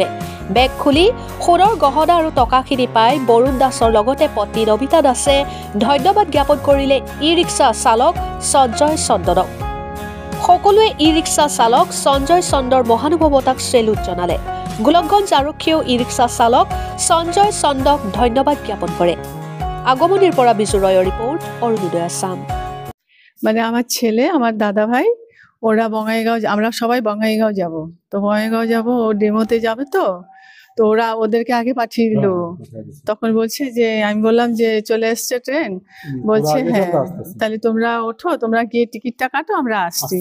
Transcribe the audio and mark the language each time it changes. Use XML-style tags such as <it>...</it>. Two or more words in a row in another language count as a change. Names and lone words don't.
<as>বেগ খুলি সোণৰ গহনা আৰু টকাখিনি পাই বৰুণ দাসৰ লগতে পত্নী নমিতা দাসে ধন্যবাদ জ্ঞাপন কৰিলে ই ৰিক্সা চালক সঞ্জয় চন্দনক। সকলোৱে ই ৰিক্সা চালক সঞ্জয় চন্দৰ মহানুভৱতাক চেলুট জনালে। গোলকগঞ্জ আৰক্ষীয়েও ই ৰিক্সা চালক সঞ্জয় চন্দক ধন্যবাদ জ্ঞাপন কৰে। আগমনীর পরা বিজু রয়ের রিপোর্ট, অরুণোদয় আসাম।</as> <bn>মানে আমার ছেলে, আমার দাদা ভাই, ওরা বঙ্গাইগাঁও, আমরা সবাই বঙ্গাইগাঁও যাব। তো বঙ্গাইগাঁও যাব, ও ডেমোতে যাবে, তো ওরা ওদেরকে আগে পাঠিয়ে দিল। তখন বলছে যে, আমি বললাম যে চলে এসছে ট্রেন, বলছে হ্যাঁ তাহলে তোমরা ওঠো, তোমরা গিয়ে টিকিটটা কাটো, আমরা আসছি।</bn>